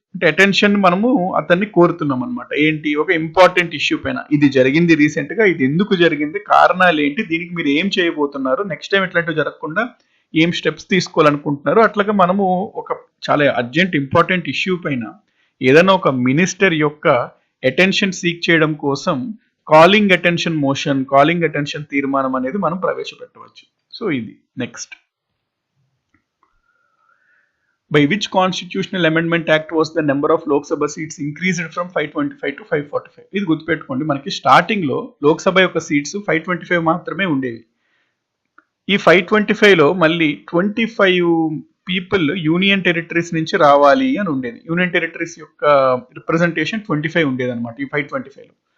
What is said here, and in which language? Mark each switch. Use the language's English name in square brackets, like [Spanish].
[Telugu] అంటే అటెన్షన్ మనము అతన్ని కోరుతున్నాం అనమాట. ఏంటి, ఒక ఇంపార్టెంట్ ఇష్యూ పైన ఇది జరిగింది రీసెంట్ గా, ఇది ఎందుకు జరిగింది, కారణాలు ఏంటి, దీనికి మీరు ఏం చేయబోతున్నారు, నెక్స్ట్ టైం ఇట్లాంటివి జరగకుండా ఏం స్టెప్స్ తీసుకోవాలనుకుంటున్నారు. అట్లాగా మనము ఒక చాలా అర్జెంట్ ఇంపార్టెంట్ ఇష్యూ పైన ఏదైనా ఒక మినిస్టర్ యొక్క అటెన్షన్ సీక్ చేయడం కోసం calling attention motion, calling attention తీర్మానం అనేది మనం ప్రవేశపెట్టవచ్చు. సో ఇది next. [English] By which constitutional amendment act was the number of Lok Sabha seats increased from 525 to 545? [Telugu] ఇది గుర్తుపెట్టుకోండి, మనకి స్టార్టింగ్ లో లోక్సభ యొక్క సీట్స్ 525 మాత్రమే ఉండేవి. ఈ 525 లో మళ్ళీ 25 పీపుల్ యూనియన్ టెరిటరీస్ నుంచి రావాలి అని ఉండేది. యూనియన్ టెరిటరీస్ యొక్క రిప్రజెంటేషన్ 25 ఉండేది అనమాట ఈ 525 లో.